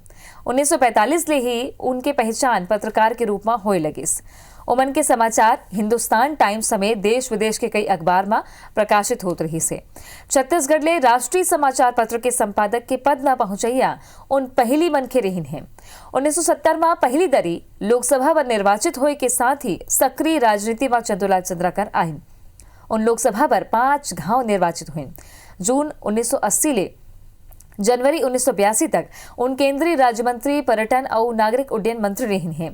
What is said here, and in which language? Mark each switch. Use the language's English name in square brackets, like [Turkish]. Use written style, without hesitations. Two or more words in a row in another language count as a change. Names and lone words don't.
[Chhattisgarhi] 1945 ले ही उनके पहचान पत्रकार के रूप में होए लगिस। ओमन के समाचार हिंदुस्तान टाइम्स समेत देश विदेश के कई अखबार में प्रकाशित होत रही से। छत्तीसगढ़ ले राष्ट्रीय समाचार पत्र के संपादक के पद में पहुंचैया उन पहली मन के रहीन हैं। 1970 में पहली दरी लोकसभा में निर्वाचित होए के साथ ही सक्रिय राजनीति में चंदूलाल चंद्राकर आइन। उन लोकसभा पर 5 घाव निर्वाचित हुए। जून 1980 ले जनवरी 1982 तक उन केंद्रीय राज्य मंत्री पर्यटन और नागरिक उड्डयन मंत्री रही हैं।